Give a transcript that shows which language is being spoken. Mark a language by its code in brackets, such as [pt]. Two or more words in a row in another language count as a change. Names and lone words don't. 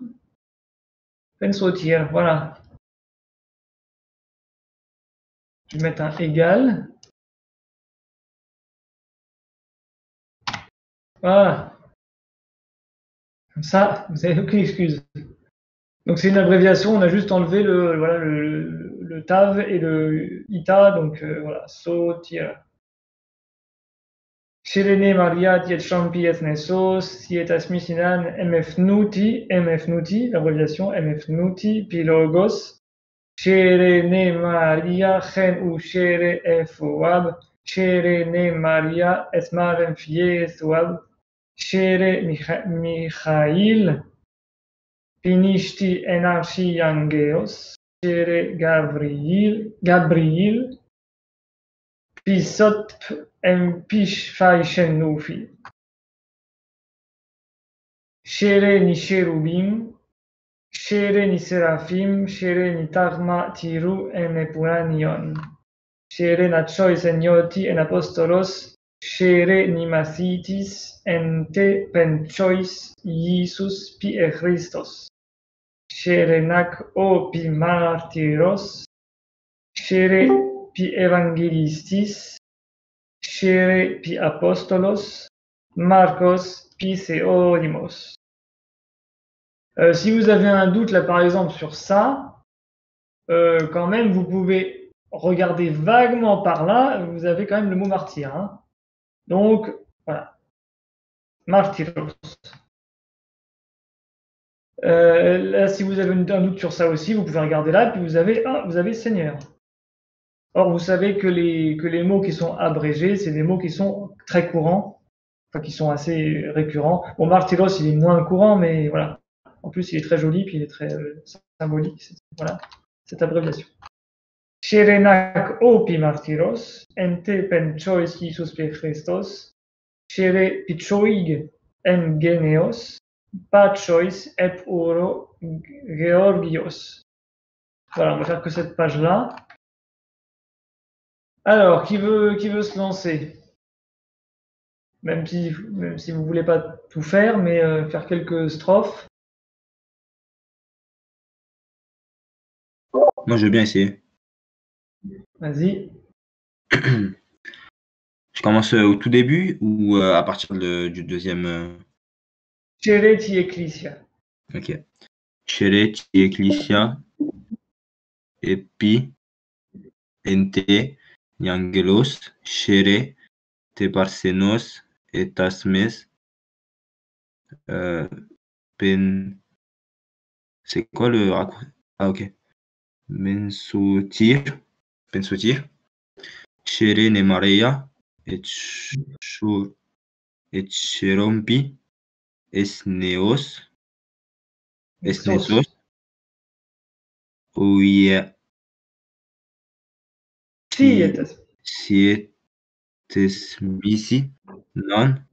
[fr] Pensotir, voilà. Je vais mettre un égal. Voilà. Comme ça, vous n'avez aucune excuse. Donc c'est une abréviation, on a juste enlevé le TAV et le ITA, donc voilà, sotir. [cop] Shirene Maria tiet champi et nesos, sietas misinan mfnuti, l'abréviation mfnuti, pilogos, Shirene Maria gen ou shere efoab, Shirene Maria esmarem fiesoab, Shere Michail, Pinishti enarchi angeos, Shere Gabriel, Pisot empish faishen nufi. Shere ni cherubim, Shere ni seraphim, Shere ni tagma tiru en epuranion. Shere na chois enioti en apostolos, Shere ni mathitis en te penchois Iisus pi e Christos. Shere nac o pi martyros, Shere pi evangelistis, Shere pi apostolos, Marcos pi theodimos. [fr] Si vous avez un doute là par exemple sur ça, quand même vous pouvez regarder vaguement par là, vous avez quand même le mot martyr. Hein. Donc voilà, martyros. Là, si vous avez un doute sur ça aussi, vous pouvez regarder là, puis vous avez Seigneur. Or, vous savez que les mots qui sont abrégés, c'est des mots qui sont très courants, enfin qui sont assez récurrents. Bon, martyros, il est moins courant, mais voilà. En plus, il est très joli, puis il est très symbolique. Voilà, cette abréviation. [cop] Sherenak opi martyros, ente penchois Iisus pe Christos, shere pichoig en geneos, pachois ep oro Georgios. [fr] Voilà, on va faire que cette page-là. Alors, qui veut se lancer? Même si vous voulez pas tout faire, mais faire quelques strophes. Moi, je veux bien essayer. Vas-y. Je commence au tout début ou à partir du deuxième. [cop] Cereti Ecclesia. Ok. Cereti Ecclesia epi ente Niangelos Shere te parsenos et asmes [fr] c'est quoi le raccourci? Ah ok. [cop] Pensotir Shere ne Maria et Cherompi Esnesos Ouia Sietes misi non